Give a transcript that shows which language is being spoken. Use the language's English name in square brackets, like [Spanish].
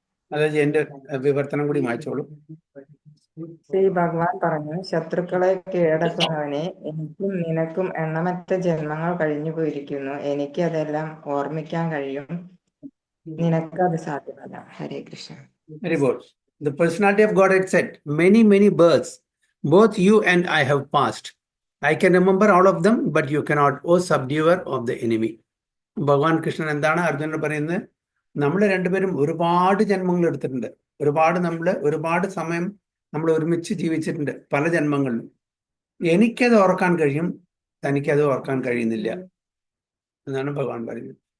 [Malayalam] മാതാജി എന്റെ വിവർത്തനം കൂടി വായിച്ചോളൂ. ശ്രീ ഭഗവാൻ പറഞ്ഞു, ശത്രുക്കളെ കീഴടക്കുന്നവനെ, എനിക്കും നിനക്കും എണ്ണമറ്റ ജന്മങ്ങൾ കഴിഞ്ഞു പോയിരിക്കുന്നു. എനിക്ക് അതെല്ലാം ഓർമ്മിക്കാൻ കഴിയും, നിനക്ക് അത് സാധ്യമല്ല. ഹരേ Krishna. [English] Very good. The personality of Godhead said, many births, both you and I have passed. I can remember all of them, but you cannot, O subduer of the enemy. [Malayalam] ഭഗവാൻ കൃഷ്ണൻ എന്താണ് അർജുനൻ പറയുന്നത്? നമ്മൾ രണ്ടുപേരും ഒരുപാട് ജന്മങ്ങൾ എടുത്തിട്ടുണ്ട്. ഒരുപാട് സമയം നമ്മൾ ഒരുമിച്ച് ജീവിച്ചിട്ടുണ്ട്, പല ജന്മങ്ങളിലും. എനിക്കത് ഓർക്കാൻ കഴിയും, തനിക്കത് ഓർക്കാൻ കഴിയുന്നില്ല എന്നാണ് ഭഗവാൻ പറയുന്നത്.